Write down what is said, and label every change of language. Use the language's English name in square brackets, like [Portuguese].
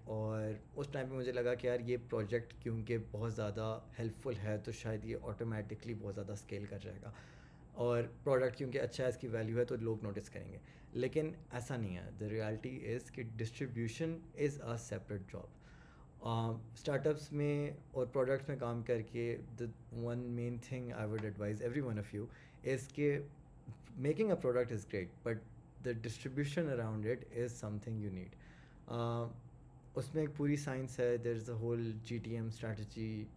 [Urdu] اور اس ٹائم پہ مجھے لگا کہ یار یہ پروجیکٹ کیونکہ بہت زیادہ ہیلپ فل ہے تو شاید یہ آٹومیٹکلی بہت زیادہ اسکیل کر جائے گا، اور پروڈکٹ کیونکہ اچھا ہے، اس کی ویلیو ہے تو لوگ نوٹس کریں گے. لیکن ایسا نہیں ہے. [English] The reality is کہ distribution is a separate job. [Urdu] Start ups میں اور پروڈکٹس میں کام کر کے [English] The one main thing I would advise every one of you is کہ making a product is great but the distribution around it is something you need. [Urdu] اس میں ایک پوری science ہے. [English] There is a whole GTM strategy.